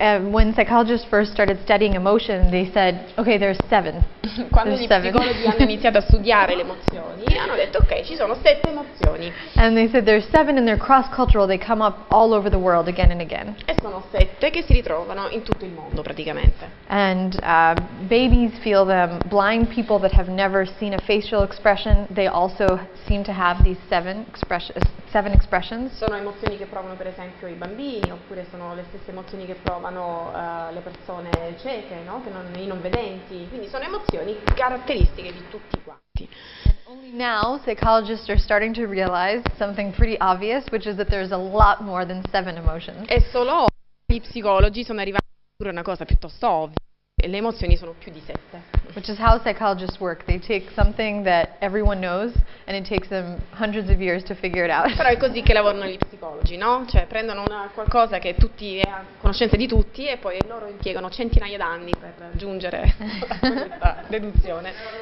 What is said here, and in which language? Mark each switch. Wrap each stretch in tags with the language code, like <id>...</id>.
<en>When psychologists first started studying emotion, they said, okay, there's 7.</en> <it>Quando</it> <en>There's</en> <it>gli</it> <en>7.</en> <it>psicologi hanno iniziato a studiare le emozioni, hanno detto ok, ci sono 7 emozioni.</it> <en>And they said there's 7 and they're cross-cultural. They come up all over the world again and again.</en> <it>E sono 7 che si ritrovano in tutto il mondo praticamente.</it> <en>And babies feel them. Blind people that have never seen a facial expression, they also seem to have these 7 expressions.</en> <it>Sono emozioni che provano per esempio i bambini, oppure sono le stesse emozioni che provano le persone cieche, no? I non vedenti. Quindi sono emozioni caratteristiche di tutti quanti.</it> <en>Only now psychologists are starting to realize something pretty obvious, which is that there's a lot more than 7 emotions.</en> <it>E solo gli psicologi sono arrivati a una cosa piuttosto ovvia. Le emozioni sono più di 7.</it> <en>Which is how psychologists work. They take something that everyone knows and it takes them hundreds of years to figure it out.</en> <it>Però è così che lavorano gli psicologi, no? Cioè prendono qualcosa che tutti è a conoscenza di tutti e poi loro impiegano centinaia d'anni per giungere a questa deduzione.</it>